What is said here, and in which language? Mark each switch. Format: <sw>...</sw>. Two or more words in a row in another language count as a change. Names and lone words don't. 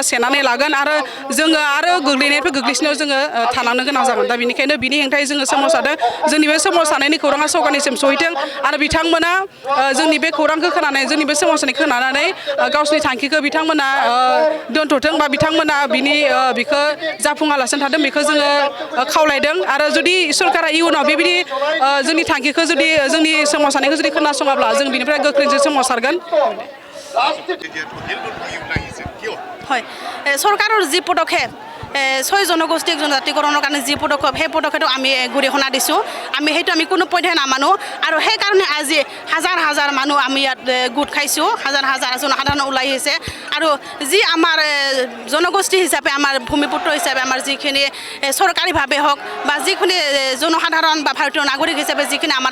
<brx>सेनानै लागोन आरो जोङो आरो गोग्लैनायनिफ्राय गोग्लैसिनायाव जोङो थालांनो गोनां जागोन दा बेनिखायनो बिनि हेंथायै जोङो सोमावसारदों जोंनि बे सोमावसारनायनि खौराङा सरकारनिसिम सहैथों आरो बिथांमोना जोंनि बे खौरांखौ खोनानै जोंनि बे सोमावसारनायखौ खोनानानै गावसोरनि थांखिखौ बिथांमोना दोनथ'थों बा बिथांमोना बिखौ जाफुङालासिनो थादों बेखौ जोङो खावलायदों आरो जुदि सरकारा इयुनाव बेबायदि जोंनि थांखिखौ जुदि जोंनि सोमावसारनायखौ जुदि खोनासङाब्ला जों बिनिफ्राय गोख्रैजों सोमावसारगोन</brx> <as>হয় চৰকাৰৰ যি পদক্ষেপ 6 জনগোষ্ঠী জনজাতিকৰণৰ কাৰণে যি পদক্ষেপ সেই পদক্ষেপটো আমি গৰিহণা দিছোঁ আমি সেইটো আমি কোনো পধ্যে নামানো আৰু সেইকাৰণে আজি হাজাৰ হাজাৰ মানুহ আমি ইয়াত গোট খাইছোঁ হাজাৰ হাজাৰ জনসাধাৰণ ওলাই আহিছে আৰু যি আমাৰ জনগোষ্ঠী হিচাপে আমাৰ ভূমিপুত্ৰ হিচাপে আমাৰ যিখিনি চৰকাৰীভাৱে হওক বা যিখিনি জনসাধাৰণ বা ভাৰতীয় নাগৰিক হিচাপে যিখিনি আমাৰ</as>